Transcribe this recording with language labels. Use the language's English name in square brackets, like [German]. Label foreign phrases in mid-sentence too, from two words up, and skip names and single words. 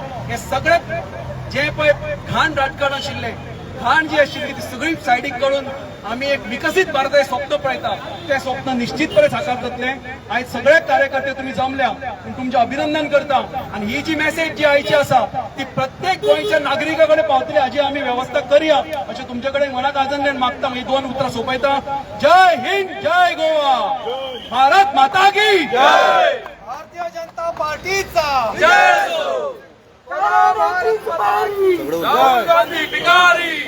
[Konkani] हे सगळे जे पळय घाण राजकारण आशिल्ले, घाण जी आशिल्ली ती सगळी सायडीक काडून आमी एक विकसीत भारताचें स्वप्न पळयता. तें स्वप्न निश्चितपणे साकार जातलें. आयज सगळे कार्यकर्ते तुमी जमल्या पूण तुमचें अभिनंदन करता. आणि ही जी मेसेज जी आयची आसा ती प्रत्येक गोंयच्या नागरिका कडेन पावतली हाची आमी वेवस्था करया अशें तुमचे कडेन मनाक आजंदेन मागता. ही 2 उतरां सोंपयता. [Hindi] जय हिंद, जय गोवा. भारत माता की जय. भारतीय जनता पार्टीचा जय. [Konkani] राहुल गांधी भिकारी.